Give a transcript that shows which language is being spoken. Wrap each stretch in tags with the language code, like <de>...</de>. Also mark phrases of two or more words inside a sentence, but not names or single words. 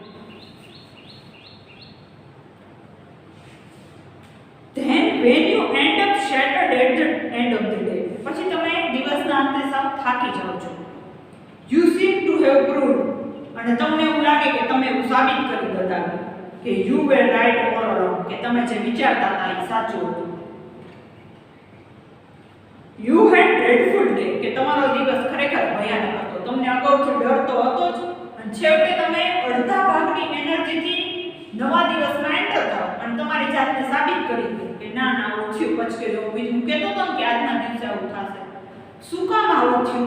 <en>Then when you end up shattered at the end of the day,</en> <gu>પછી તમે દિવસના અંતે સાવ થાકી જાઓ છો.</gu> <en>You seem to have proved,</en> <gu>અને તમને એવું લાગે કે તમે એવું સાબિત કરી દીધા કે</gu> <en>you were right all along,</en> <gu>કે તમે જે વિચારતા હતા એ સાચું હતું.</gu> <en>You had dreadful day,</en> <gu>કે તમારો દિવસ ખરેખર ભયાનક હતો. તમને અગાઉથી ડર તો હતો જ, અને છેવટે તમે અડધા ભાગની એનર્જીથી નવા દિવસમાં એન્ટર થાવ અને તમારી જાતને સાબિત કરી દો કે ના ના આવું થયું. પછી કે બીજું કહેતો હતો કે આજના દિવસે આવું થશે. શું કામ આવું થયું?</gu>